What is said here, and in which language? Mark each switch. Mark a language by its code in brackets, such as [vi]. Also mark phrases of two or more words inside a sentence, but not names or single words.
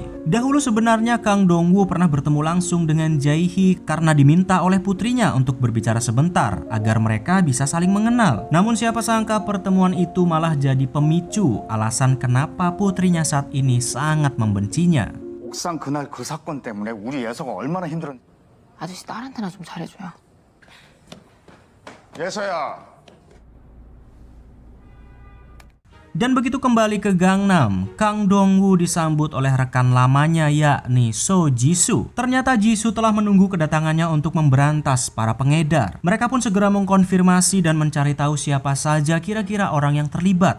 [id] Dahulu sebenarnya Kang Dong-woo pernah bertemu langsung dengan Jae-hee karena diminta oleh putrinya untuk berbicara sebentar agar mereka bisa saling mengenal. Namun siapa sangka pertemuan itu malah jadi pemicu alasan kenapa putrinya saat ini sangat membencinya. [ko] 옥상 그날 그 사건 때문에 우리 예서가 얼마나 힘들었는지 아저씨 딸한테나 좀 잘해줘요. 예서야. [id] Dan begitu kembali ke Gangnam, Kang Dong-woo disambut oleh rekan lamanya yakni So Jisoo. Ternyata Jisoo telah menunggu kedatangannya untuk memberantas para pengedar. Mereka pun segera mengkonfirmasi dan mencari tahu siapa saja kira-kira orang yang terlibat.